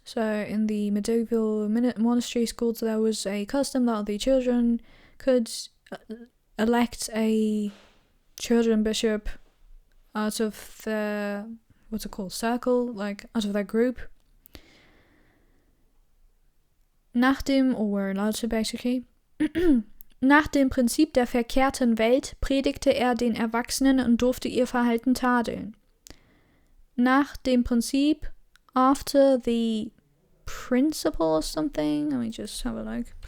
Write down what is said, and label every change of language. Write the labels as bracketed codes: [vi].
[en] So in the medieval monastery schools, there was a custom that the children could elect a children bishop out of their, what's it called, circle, like out of their group. Were allowed to basically. [de] Nach dem Prinzip der verkehrten Welt predigte er den Erwachsenen und durfte ihr Verhalten tadeln. Nach dem Prinzip, [en] after the principle or something, let me just have a look.